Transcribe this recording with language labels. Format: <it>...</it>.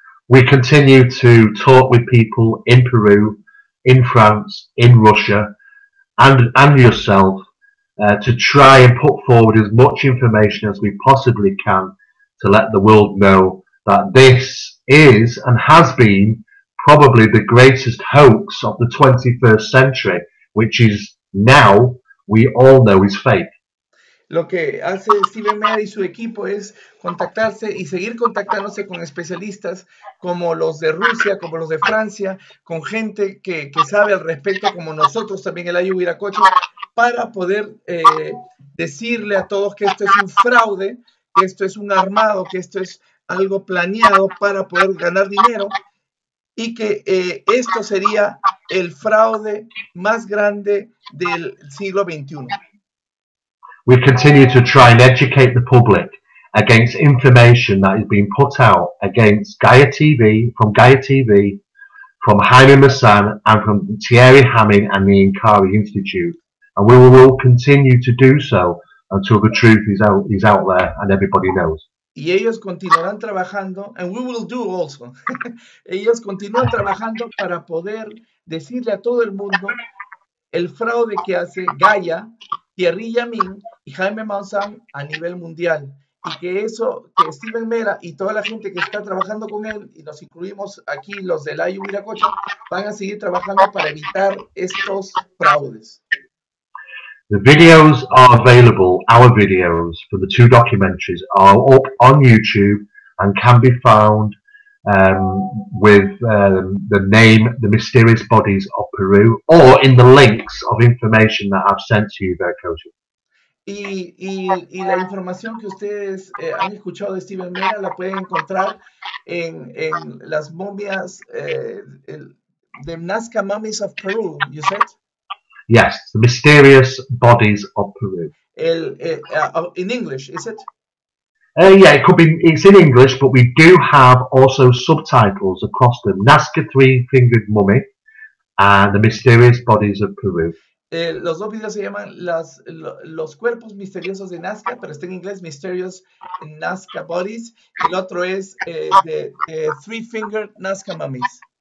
<en>We continue to talk with people in Peru, in France, in Russia, and yourself to try and put forward as much information as we possibly can to let the world know that this is and has been probably the greatest hoax of the 21st century, which is now we all know is fake.</en> <es>Lo que hace Steven Mera y su equipo es contactarse y seguir contactándose con especialistas como los de Rusia, como los de Francia, con gente que sabe al respecto, como nosotros también el Ayu Viracocha, para poder decirle a todos que esto es un fraude, que esto es un armado, que esto es algo planeado para poder ganar dinero y que esto sería el fraude más grande del siglo XXI.</es> <en>We continue to try and educate the public against information that is being put out against Gaia TV, from Jaime Maussan, and from Thierry Hamming and the Inkari Institute. And we will continue to do so until the truth is out there and everybody knows.</en> <es>Y ellos continuarán trabajando,</es> <en>and we will do also.</en> <es>Ellos continúan trabajando para poder decirle a todo el mundo el fraude que hace Gaia, Thierry Hamming y Jaime Maussan a nivel mundial. Y que eso, que Steven Mera y toda la gente que está trabajando con él, y nos incluimos aquí los del Ayu Viracocha, van a seguir trabajando para evitar estos fraudes.</es> <en>The videos are available, our videos for the two documentaries are up on YouTube and can be found with the name The Mysterious Bodies of Peru, or in the links of information that I've sent to you, Viracocha.</en> <es>Y la información que ustedes han escuchado de Steven Mera la pueden encontrar en las momias de Nazca Mummies of Peru,</es> <en>you said? Yes, The Mysterious Bodies of Peru. In English, is it? Yeah, it could be. It's in English, but we do have also subtitles across them. Nazca Three-Fingered Mummy and The Mysterious Bodies of Peru.</en> <es>Los dos videos se llaman los cuerpos misteriosos de Nazca, pero está en inglés, Mysterious Nazca Bodies, y el otro es the Three-Fingered Nazca Mummies.</es>